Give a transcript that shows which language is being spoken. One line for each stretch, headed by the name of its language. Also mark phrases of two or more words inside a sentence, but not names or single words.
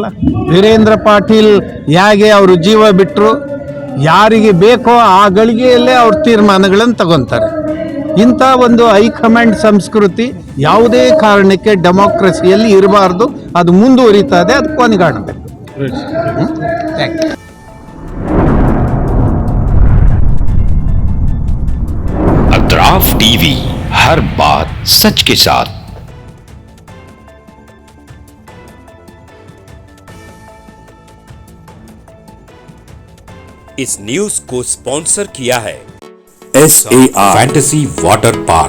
Kannada: ವೀರೇಂದ್ರ ಪಾಟೀಲ್ ಹೇಗೆ ಅವರು ಜೀವ ಬಿಟ್ಟರು, ಯಾರಿಗೆ ಬೇಕೋ ಆ ಗಳಿಗೆಯಲ್ಲೇ ಅವ್ರ ತೀರ್ಮಾನಗಳನ್ನು ತಗೊತಾರೆ. ಇಂಥ ಒಂದು ಹೈಕಮಾಂಡ್ ಸಂಸ್ಕೃತಿ ಯಾವುದೇ ಕಾರಣಕ್ಕೆ ಡೆಮೋಕ್ರಸಿಯಲ್ಲಿ ಇರಬಾರ್ದು. ಅದು ಮುಂದುವರಿತಾ ಇದೆ, ಅದು ಕೊನೆಗಾಣಬೇಕು.
English: thank you.
Hindi: अतराफ टीवी, हर बात सच के साथ। इस न्यूज को स्पॉन्सर किया है SAR फैंटेसी वाटर पार्क।